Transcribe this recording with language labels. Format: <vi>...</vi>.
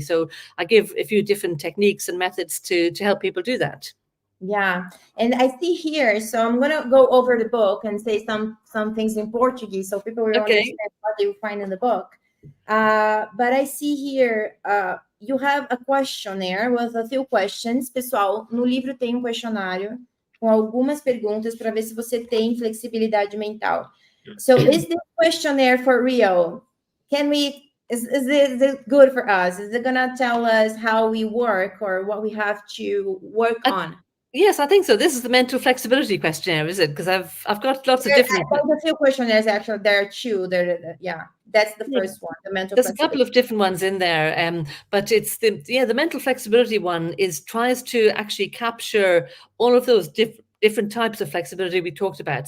<en>So I give a few different techniques and methods to help people do that. Yeah, and I see here, so I'm gonna go over the book and say some things in Portuguese, so people will understand what they will find in the book. But I see here, you have a questionnaire with a few questions.</en> <pt>Pessoal, no livro tem questionário com algumas perguntas para ver se você tem flexibilidade mental.</pt> <en>So is this questionnaire for real? is this good for us? Is it gonna tell us how we work or what we have to work on? Yes, I think so. This is the mental flexibility questionnaire, is it? Because I've got lots of different. There's a few questionnaires actually. There are two. Yeah, that's the first one. The mental. There's a couple of different ones in there, but it's the mental flexibility one tries to actually capture all of those different types of flexibility we talked about.</en>